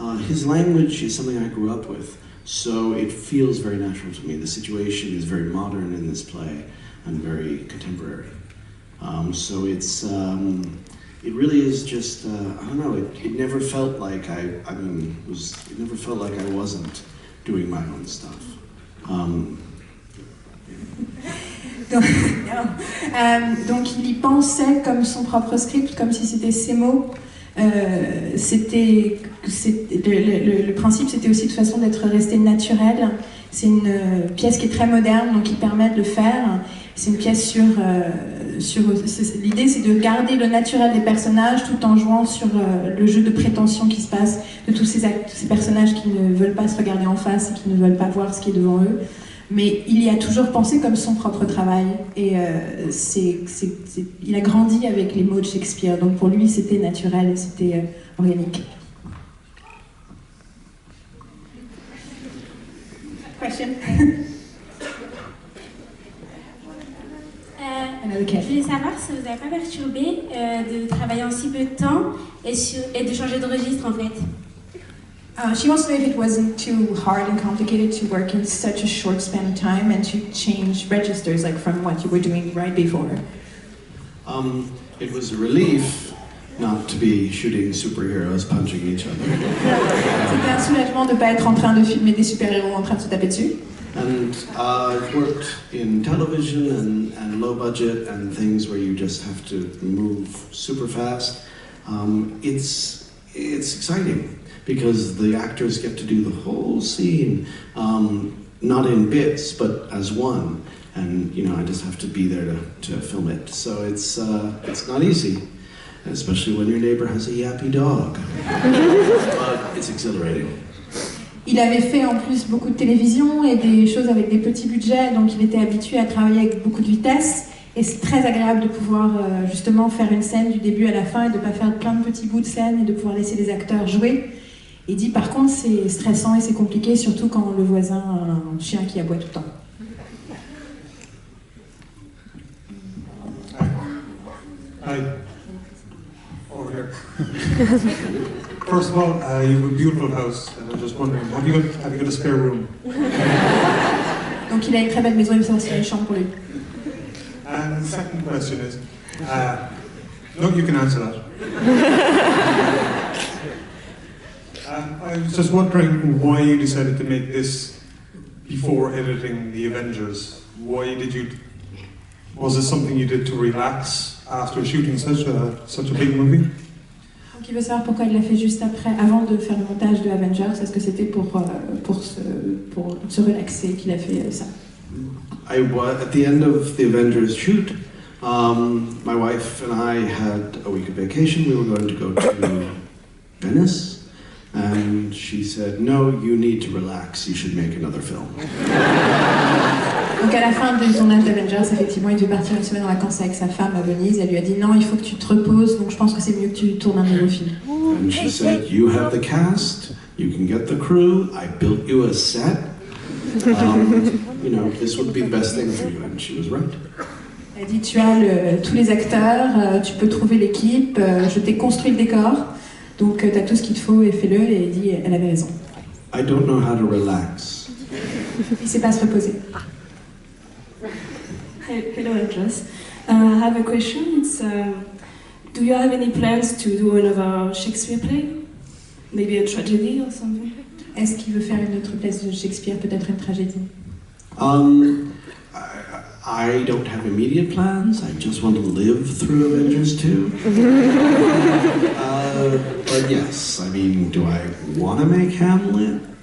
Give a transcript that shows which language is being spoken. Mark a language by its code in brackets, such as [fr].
[en] His language is something I grew up with, so it feels very natural to me. The situation is very modern in this play and very contemporary. So it's it really is just I don't know. It never felt like it never felt like I wasn't doing my own stuff. [fr] Donc il y pensait comme son propre script, comme si c'était ses mots. Le principe, c'était aussi de façon d'être resté naturel. C'est une pièce qui est très moderne, donc qui permet de le faire. C'est une pièce sur l'idée, c'est de garder le naturel des personnages tout en jouant sur le jeu de prétention qui se passe de tous ces personnages qui ne veulent pas se regarder en face et qui ne veulent pas voir ce qui est devant eux. Mais il y a toujours pensé comme son propre travail. Et il a grandi avec les mots de Shakespeare. Donc pour lui, c'était naturel et c'était organique. Question? Je voulais savoir si vous n'avez pas perturbé de travailler en si peu de temps et de changer de registre en fait. [en] She wants to know if it wasn't too hard and complicated to work in such a short span of time and to change registers, like from what you were doing right before. It was a relief not to be shooting superheroes punching each other. [fr] C'était un soulagement de ne pas être en train de filmer des super-héros en train de se taper dessus. [en] And I've worked in television and low budget and things where you just have to move super fast. It's exciting because the actors get to do the whole scene, not in bits but as one. And I just have to be there to film it. So it's not easy, especially when your neighbor has a yappy dog. But it's exhilarating. [fr] Il avait fait en plus beaucoup de télévision et des choses avec des petits budgets, donc il était habitué à travailler avec beaucoup de vitesse. Et c'est très agréable de pouvoir justement faire une scène du début à la fin et de ne pas faire plein de petits bouts de scène et de pouvoir laisser les acteurs jouer. Il dit par contre c'est stressant et c'est compliqué, surtout quand le voisin a un chien qui aboie tout le temps. [en] Hi. Over here. First of all, you have a beautiful house, and I'm just wondering, have you got a spare room? [fr] Donc il a une très belle maison, il veut savoir s'il y a une chambre pour lui. [en] And the second question is, no, you can answer that. I was just wondering why you decided to make this before editing the Avengers. Why did you? Was it something you did to relax after shooting such a big movie? [fr] Donc il veut savoir pourquoi il l'a fait juste après, avant de faire le montage de Avengers. Est-ce que c'était pour se relaxer qu'il a fait ça? [en] At the end of the Avengers shoot, my wife and I had a week of vacation. We were going to go to Venice, and she said, "No, you need to relax. You should make another film." [fr] Donc à la fin du tournage d'Avengers, effectivement, il devait partir une semaine en vacances avec sa femme à Venise. Elle lui a dit non, il faut que tu te reposes. Donc je pense que c'est mieux que tu tournes un nouveau film. [en] And she said, "You have the cast. You can get the crew. I built you a set. This would be the best thing for you." And she was right. [fr] Elle dit tu as tous les acteurs, tu peux trouver l'équipe. Je t'ai construit le décor. Donc tu as tout ce qu'il te faut et fais-le. Et elle dit elle avait raison. [en] I don't know how to relax. [fr] Il sait pas se reposer. [en] Hello, Andres. I have a question. It's, do you have any plans to do another Shakespeare play? Maybe a tragedy or something? [fr] Est-ce qu'il veut faire une autre pièce de Shakespeare, peut-être une tragédie? [en] I don't have immediate plans. I just want to live through Avengers 2. But yes, I mean, do I want to make Hamlet?